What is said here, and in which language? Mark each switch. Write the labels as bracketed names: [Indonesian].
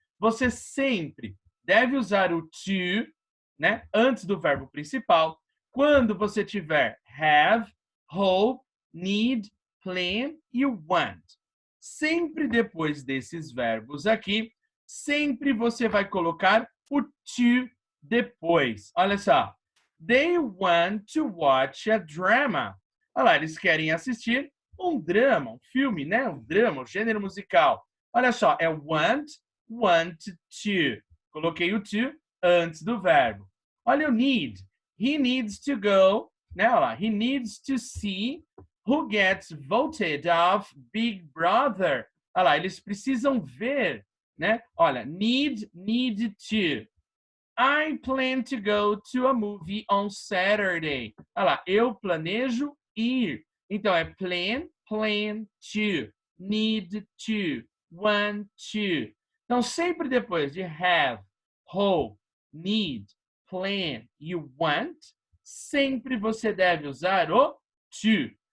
[Portuguese] Você sempre deve usar o to, né, antes do verbo principal, quando você tiver have, hope, need, plan e want. Sempre depois desses verbos aqui, sempre você vai colocar o to depois. Olha só. [English] They want to watch a drama. [Portuguese] Olha lá, eles querem assistir um drama, um filme, né? Um drama, um gênero musical. Olha só, é want to. Coloquei o to antes do verbo. Olha o [English] need. He needs to go, né? [Portuguese] Olha lá, [English] he needs to see who gets voted off Big Brother. [Portuguese] Olha lá, eles precisam ver, né? Olha, need to. [English] I plan to go to a movie on Saturday. [Portuguese] Olha lá, eu planejo ir. Então, é plan to, need to, want to. Então, sempre depois de have, hope, need, plan e want, sempre você deve usar o to.